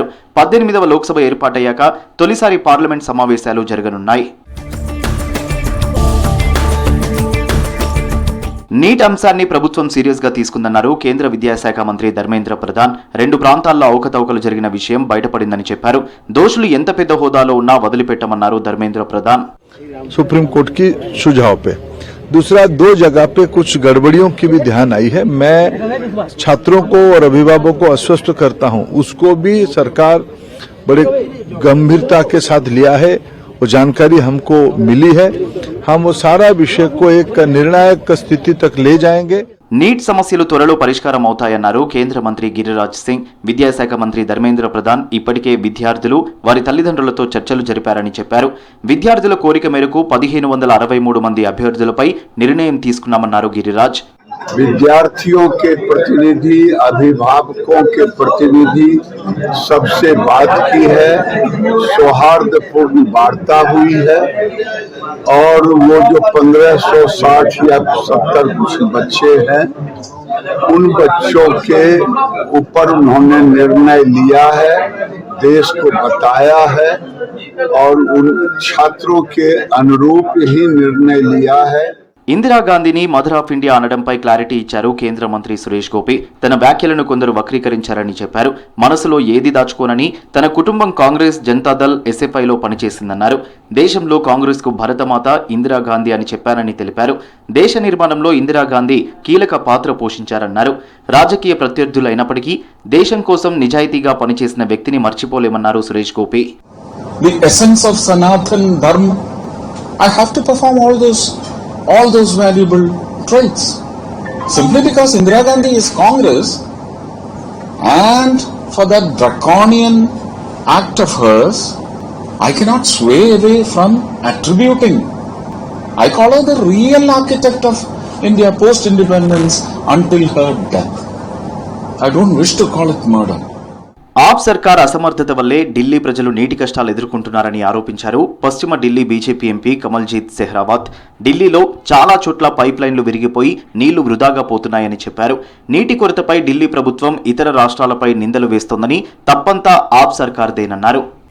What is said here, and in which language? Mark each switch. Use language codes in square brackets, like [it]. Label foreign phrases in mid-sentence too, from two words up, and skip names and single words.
[te] 18వ లోక్సభ ఏర్పాటయ్యాక తొలిసారి పార్లమెంట్ సమావేశాలు జరగనున్నాయి. నీట్ అంశాన్ని ప్రభుత్వం సీరియస్ గా తీసుకుందన్నారు కేంద్ర విద్యాశాఖ మంత్రి ధర్మేంద్ర ప్రధాన్. 2 ప్రాంతాల్లో అవకతవకలు జరిగిన విషయం బయటపడిందని చెప్పారు. దోషులు ఎంత పెద్ద హోదాలో ఉన్నా వదిలిపెట్టమన్నారు ధర్మేంద్ర ప్రధాన్. [hi] सुप्रीम कोर्ट की सुझाव पे दूसरा 2 जगह पे कुछ गड़बड़ियों की भी ध्यान आई है। मैं छात्रों को और अभिभावकों को आश्वस्त करता हूं, उसको भी सरकार बड़े गंभीरता के साथ लिया है। वो जानकारी हमको मिली है, हम वो सारा विषय को एक निर्णायक स्थिति तक ले जाएंगे। [te] నీట్ సమస్యలు త్వరలో పరిష్కారం అవుతాయన్నారు కేంద్ర మంత్రి గిరిరాజ్ సింగ్. విద్యాశాఖ మంత్రి ధర్మేంద్ర ప్రధాన్ ఇప్పటికే విద్యార్థులు వారి తల్లిదండ్రులతో చర్చలు జరిపారని చెప్పారు. విద్యార్థుల కోరిక మేరకు 1563 మంది అభ్యర్థులపై నిర్ణయం తీసుకున్నామన్నారు గిరిరాజ్. [hi] विद्यार्थियों के प्रतिनिधि, अभिभावकों के प्रतिनिधि सबसे बात की है, सौहार्दपूर्ण वार्ता हुई है और वो जो 1560 या 70 कुछ बच्चे हैं उन बच्चों के ऊपर उन्होंने निर्णय लिया है, देश को बताया है और उन छात्रों के अनुरूप ही निर्णय लिया है. [te] ఇందిరాగాంధీని [en] Mother of India [te] అనడంపై క్లారిటీ ఇచ్చారు కేంద్ర మంత్రి సురేష్ గోపి. తన వ్యాఖ్యలను కొందరు వక్రీకరించారని చెప్పారు. మనసులో ఏది దాచుకోనని తన కుటుంబం కాంగ్రెస్, జనతాదళ్, ఎస్ఎఫ్ఐలో పనిచేసిందన్నారు. దేశంలో కాంగ్రెస్ కు భరతమాత ఇందిరాగాంధీ అని చెప్పారని తెలిపారు. దేశ నిర్మాణంలో ఇందిరాగాంధీ కీలక పాత్ర పోషించారన్నారు. రాజకీయ ప్రత్యర్థులు అయినప్పటికీ దేశం కోసం నిజాయితీగా పనిచేసిన వ్యక్తిని మర్చిపోలేమన్నారు సురేష్ గోపి. [en] The essence of Sanatan Dharma, I have to perform all those valuable traits. Simply because Indira Gandhi is Congress and for that draconian act of hers, I cannot sway away from attributing. I call her the real architect of India post-independence until her death. I don't wish to call it murder. [te] ఆప్ సర్కార్ అసమర్థత వల్లే ఢిల్లీ ప్రజలు నీటి కష్టాలు ఎదుర్కొంటున్నారని ఆరోపించారు పశ్చిమ ఢిల్లీ బీజేపీ ఎంపీ కమల్జీత్ సెహ్రావత్. ఢిల్లీలో చాలా చోట్ల పైప్ లైన్లు విరిగిపోయి నీళ్లు వృధాగా పోతున్నాయని చెప్పారు. నీటి కొరతపై ఢిల్లీ ప్రభుత్వం ఇతర రాష్ట్రాలపై నిందలు వేస్తోందని, తప్పంతా ఆప్ సర్కార్దేనన్నారు.